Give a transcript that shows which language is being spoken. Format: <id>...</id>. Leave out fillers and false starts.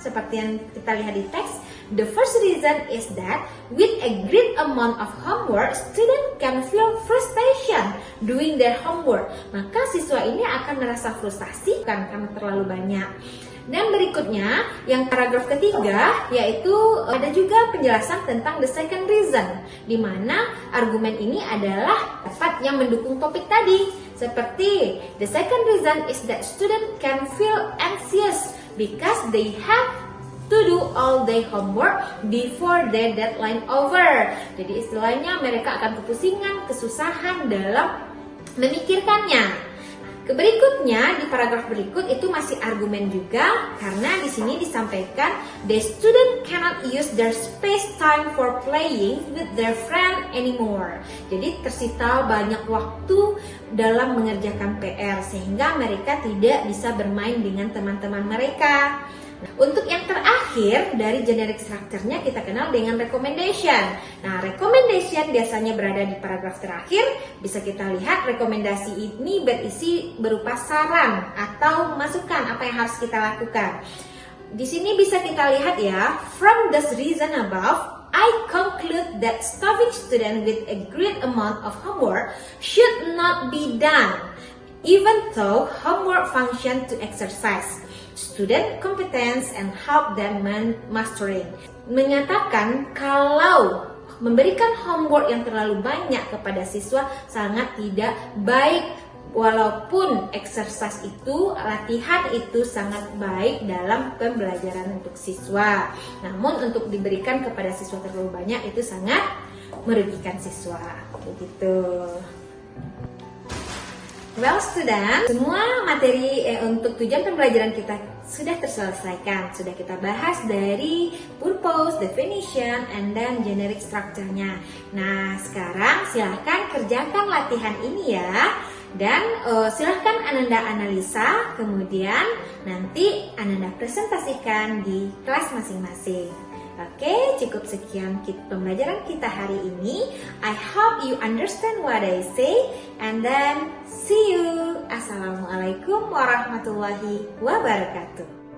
<id>Seperti yang kita lihat di teks,</id> <en>the first reason is that with a great amount of homework, student can feel frustration doing their homework.</en> <id>Maka siswa ini akan merasa frustasi karena terlalu banyak. Dan berikutnya, yang paragraf ketiga, yaitu ada juga penjelasan tentang</id> <en>the second reason,</en> <id>di mana argumen ini adalah dapat yang mendukung topik tadi. Seperti,</id> <en>the second reason is that student can feel anxious because they have to do all their homework before their deadline over.</en> <id>Jadi istilahnya mereka akan kepusingan, kesusahan dalam memikirkannya. Berikutnya di paragraf berikut itu masih argumen juga karena di sini disampaikan</id> <en>the student cannot use their space time for playing with their friend anymore.</en> <id>Jadi tersita banyak waktu dalam mengerjakan PR sehingga mereka tidak bisa bermain dengan teman-teman mereka. Untuk yang terakhir dari generic structure-nya kita kenal dengan recommendation. Nah, recommendation biasanya berada di paragraf terakhir. Bisa kita lihat rekomendasi ini berisi berupa saran atau masukan apa yang harus kita lakukan. Di sini bisa kita lihat ya,</id> <en>from the reason above, I conclude that stopping student with a great amount of homework should not be done, even though homework function to exercise student competence and help them mastering.</en> <id>Menyatakan kalau memberikan homework yang terlalu banyak kepada siswa sangat tidak baik. Walaupun exercise itu, latihan itu sangat baik dalam pembelajaran untuk siswa, namun untuk diberikan kepada siswa terlalu banyak itu sangat merugikan siswa. Begitu.</id> <en>Well student,</en> <id>semua materi untuk tujuan pembelajaran kita sudah terselesaikan. Sudah kita bahas dari</id> <en>purpose, definition, and then generic structure-</en> <id>nya. Nah, sekarang silahkan kerjakan latihan ini ya. Dan silahkan Ananda analisa, kemudian nanti Ananda presentasikan di kelas masing-masing. Oke, cukup sekian pembelajaran kita hari ini.</id> <en>I hope you understand what I say, and then see you.</en> <ar>Assalamualaikum warahmatullahi wabarakatuh.</ar>